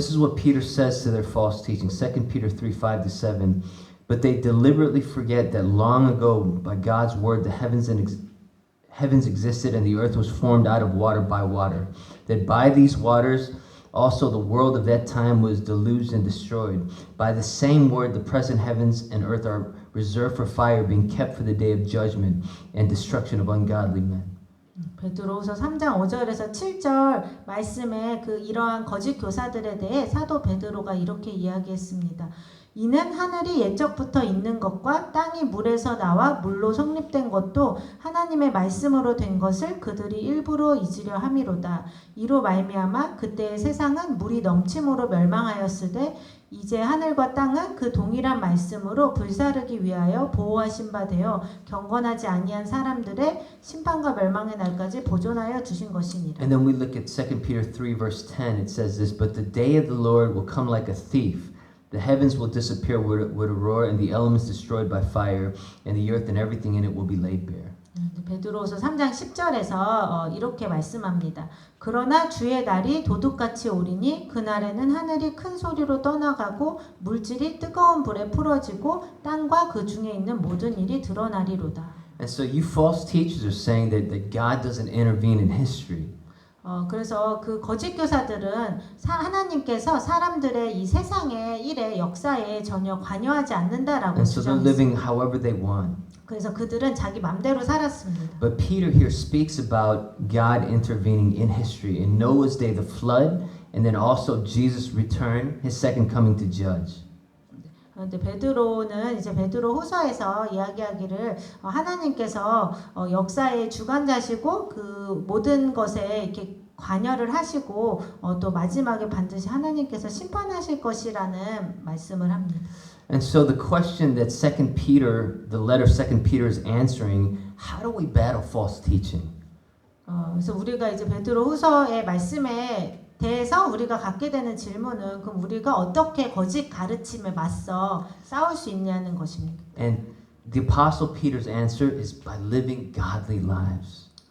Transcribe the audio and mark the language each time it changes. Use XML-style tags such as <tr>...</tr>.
<en>This is what Peter says to their false teaching, 2 Peter 3:5-7. But they deliberately forget that long ago by God's word the heavens existed and the earth was formed out of water by water. That by these waters also the world of that time was deluged and destroyed. By the same word the present heavens and earth are reserved for fire, being kept for the day of judgment and destruction of ungodly men.</en> <ko>베드로후서 3장 5절에서 7절 말씀에 그 이러한 거짓 교사들에 대해 사도 베드로가 이렇게 이야기했습니다. 이는 하늘이 옛적부터 있는 것과 땅이 물에서 나와 물로 성립된 것도 하나님의 말씀으로 된 것을 그들이 일부러 잊으려 함이로다. 이로 말미암아 그때의 세상은 물이 넘침으로 멸망하였으되 이제 하늘과 땅은 그 동일한 말씀으로 불사르기 위하여 보호하신 바 되어 경건하지 아니한 사람들의 심판과 멸망의 날까지 보존하여 두신 것이니라.</ko> <en>And then we look at 2 Peter 3 verse 10. It says this, but the day of the Lord will come like a thief. The heavens will disappear with a roar, and the elements destroyed by fire, and the earth and everything in it will be laid bare.</en> <ko>베드로후서 3장 10절에서 이렇게 말씀합니다. 그러나 주의 날이 도둑같이 오리니 그날에는 하늘이 큰 소리로 떠나가고 물질이 뜨거운 불에 풀어지고 땅과 그 중에 있는 모든 일이 드러나리로다.</ko> <en>And so you false teachers are saying that God doesn't intervene in history.</en> <ko>그래서 그 거짓 교사들은 하나님께서 사람들의 이 세상의 일에 역사에 전혀 관여하지 않는다라고</ko> <en>And so they're</en> <ko>주장했습니다.</ko> <en>living however they want.</en> <ko>그래서 그들은 자기 맘대로 살았습니다.</ko> <en>But Peter here speaks about God intervening in history. In Noah's day, the flood, and then also Jesus' return, his second coming to judge.</en> <ko>그런데 베드로는 이제 베드로 후서에서 이야기하기를 하나님께서 역사의 주관자시고 그 모든 것에 이렇게 관여를 하시고 또 마지막에 반드시 하나님께서 심판하실 것이라는 말씀을 합니다.</ko> <en>And so the question that 2 Peter, the letter 2 Peter is answering, how do we battle false teaching?</en> <ko>그래서 우리가 이제 베드로 후서의 말씀에 대해서 우리가 갖게 되는 질문은 그럼 우리가 어떻게 거짓 가르침에 맞서 싸울 수 있냐는 것입니다.</ko> <en>And the Apostle Peter's answer is by living godly lives.</en>